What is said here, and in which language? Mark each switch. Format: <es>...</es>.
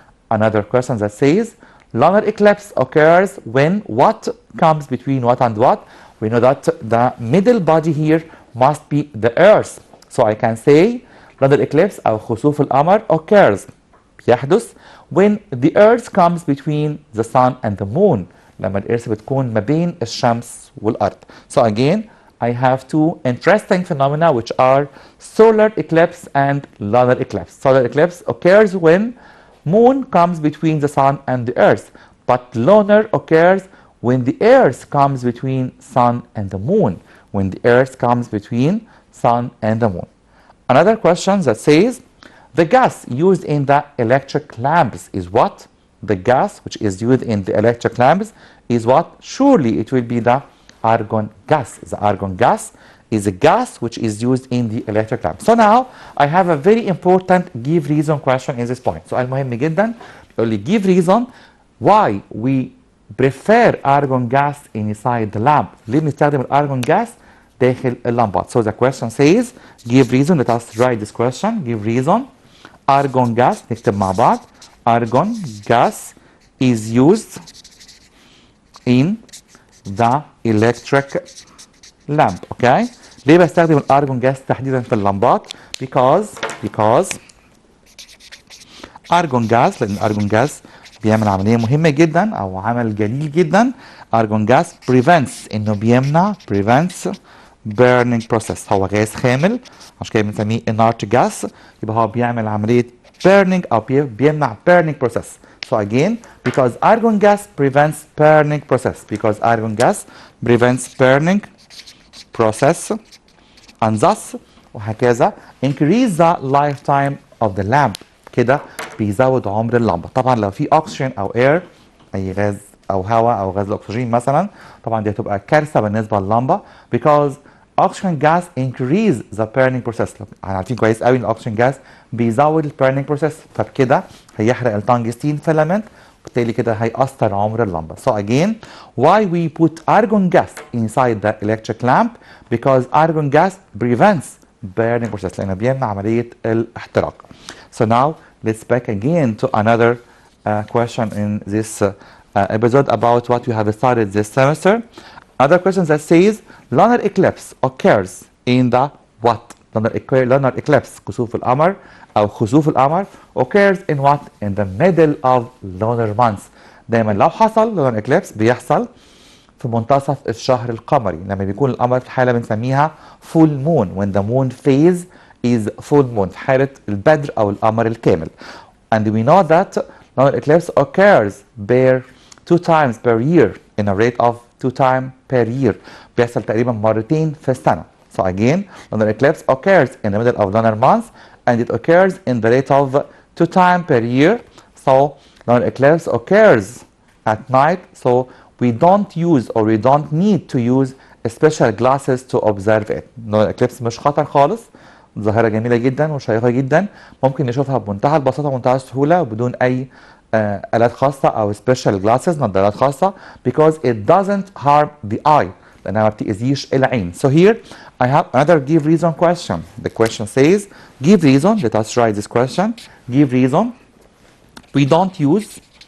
<en>Another question that says, lunar eclipse occurs when what comes between what and what? We know that the middle body here must be the earth. So I can say lunar eclipse</en> <ar>أو خسوف القمر</ar> <en>occurs</en> <ar>يحدث</ar> <en>when the earth comes between the sun and the moon.</en> <ar>لما الإرث بتكون ما بين الشمس والأرض.</ar> <en>So again, I have 2 interesting phenomena which are solar eclipse and lunar eclipse. Solar eclipse occurs when moon comes between the sun and the earth, but lunar occurs when the earth comes between sun and the moon. When the earth comes between sun and the moon. Another question that says, the gas used in the electric lamps is what? The gas which is used in the electric lamps is what? Surely it will be the argon gas. The argon gas is a gas which is used in the electric lamp. So now I have a very important give reason question in this point. So</en> <ar>المهم جدا يقول لي</ar> <en>give reason why we prefer argon gas inside the lamp.</en> <ar>ليه بنستخدم الارجون gas داخل اللمبات.</ar> <en>So the question says give reason. Let us write this question. Give reason.</en> <ar>Argon gas نكتب مع بعض.</ar> <en>Argon gas is used in the electric lamp.</en> <ar>Okay. ليه بستخدم الارجون جاس تحديدا في اللمبات؟ because ارجون جاس، لان الارجون جاس بيعمل عمليه مهمه جدا او عمل جليل جدا. ارجون جاس prevents انه بيمنع</ar> <en>prevents burning process.</en> <ar>هو غاز خامل عشان كده بنسميه inert gas. يبقى هو بيعمل عمليه burning او بيمنع</ar> <en>burning process. So again, because argon gas prevents burning process. Because argon gas prevents burning process, and thus</en> <ar>وهكذا.</ar> <en>increase the lifetime of the lamp.</en> <ar>كده بيزود عمر اللمبة. طبعا لو في oxygen أو air، أي غاز أو هواء أو غاز الأكسجين مثلا، طبعا دي هتبقى كارثة بالنسبة لللمبة</ar> <en>because oxygen gas increase the burning process.</en> <ar>احنا عارفين كويس قوي ان الاكسجين جاز بيزود البيرنينج بروسيس، فبكده هيحرق التنجستين فيلامنت، وبالتالي كده هيأثر عمر اللمبة.</ar> <en>So again, why we put argon gas inside the electric lamp? Because argon gas prevents burning process،</en> <ar>لأنه بيمنع عملية الاحتراق.</ar> <en>So now let's back again to another question in this episode about what we have started this semester. Other question that says lunar eclipse occurs in the what? Lunar eclipse</en> <ar>كسوف القمر أو خسوف القمر</ar> <en>occurs in what? In the middle of lunar months.</en> <ar>دايما لو حصل lunar eclipse بيحصل في منتصف الشهر القمري، لما بيكون القمر في حالة بنسميها full moon</ar> <en>when the moon phase is full moon،</en> <ar>في حالة البدر أو القمر الكامل.</ar> <en>And we know that lunar eclipse occurs 2 times per year in a rate of 2 times per year،</en> <ar>بيحصل تقريبا مرتين في السنة.</ar> <en>So again, lunar eclipse occurs in the middle of lunar month and it occurs in the rate of 2 times per year. So lunar eclipse occurs at night, so we don't use or we don't need to use special glasses to observe it.</en> <ar>lunar eclipse مش خطر خالص، ظاهرة جميلة جدا وشيقة جدا، ممكن نشوفها بمنتهى البساطة ومنتهى السهولة وبدون أي آلات خاصة أو</ar> <en>special glasses،</en> <ar>نظارات خاصة،</ar> <en>because it doesn't harm the eye،</en> <ar>لأنها ما بتأذيش العين.</ar> <en>So here I have another give reason question. The question says give reason. Let us write this question. Give reason. We don't use.</en>